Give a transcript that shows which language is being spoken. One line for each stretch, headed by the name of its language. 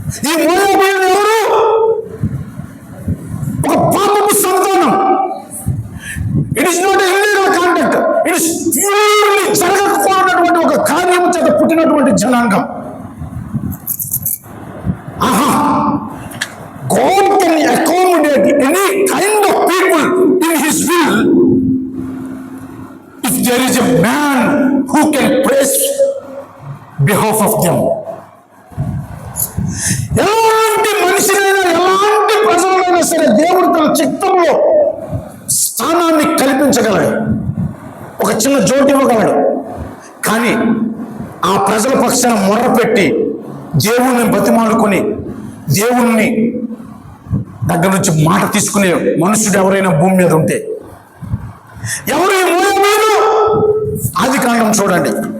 Telugu: ఈ మోయాబీయులు ఎవరు? ఒక పాపపు సంతానం.
English: it is not illegal contact, it is purely
Telugu: జరగకపోయినటువంటి ఒక కార్యము చేత పుట్టినటువంటి జనాంగం.
English: God can accommodate any kind of people in His will if there is a man who can praise behalf of them.
Telugu: ఎలాంటి మనిషినైనా, ఎలాంటి ప్రజలైనా సరే దేవుడు తన చిత్తంలో స్థానాన్ని కల్పించగలడు, ఒక చిన్న జోటు ఇవ్వగలడు. కానీ ఆ ప్రజల పక్షాన మొర్రపెట్టి దేవుణ్ణి బతిమాలుకొని దేవుణ్ణి దగ్గర నుంచి మాట తీసుకునే మనుషుడు ఎవరైనా భూమి మీద ఉంటే ఎవరు ఈ మోయాబీయులు? ఆదికాండం చూడండి.